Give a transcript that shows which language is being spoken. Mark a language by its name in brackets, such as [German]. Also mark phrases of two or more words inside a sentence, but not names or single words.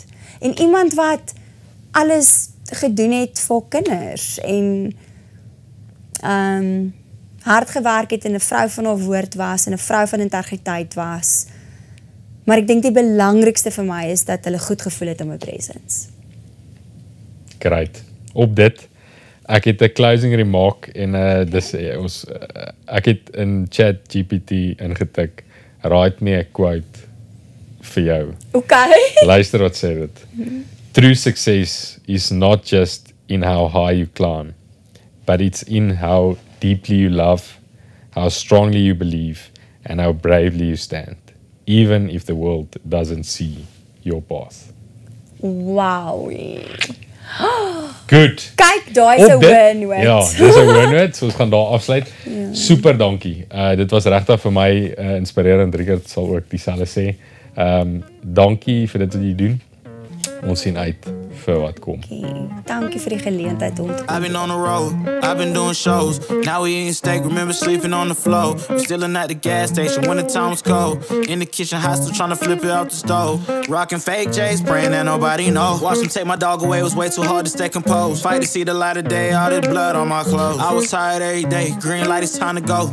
[Afrikaans] En iemand wat alles gedoen het vir kinders en hard gewerk het en 'n vrou van haar woord was en 'n vrou van integriteit was. Maar ek dink die belangrikste vir my is dat hulle goed gevoel het in my presence. Great. Op dit, ek het 'n [English] closing remark [Afrikaans] en ek het in ChatGPT ingetik, [English] write me a quote [Afrikaans] vir jou. [English] Okay. [Afrikaans] Luister wat sê dit. [English] True success is not just in how high you climb, but it's in how deeply you love, how strongly you believe, and how bravely you stand, even if the world doesn't see your path. Wow. Good. [Afrikaans] Kyk, daai is 'n win-win. Ja, dis 'n win-win. So ons gaan daar afsluit. Ja. Super dankie. Dit was regtig vir my inspirerend. Richard sal ook dieselfde sê. Dankie vir dit wat jy doen. ons sien uit vir wat kom. Okay. Dankie vir die geleentheid om te [English] I've been on the road, I've been doing shows. Now we eating steak, remember sleeping on the floor. We stealing at the gas station when the time was cold. In the kitchen, hot still trying to flip it out the stove. Rocking fake J's, praying that nobody know. Watch them take my dog away, it was way too hard to stay composed. Fight to see the light of day, all this blood on my clothes. I was tired every day, green light, it's time to go.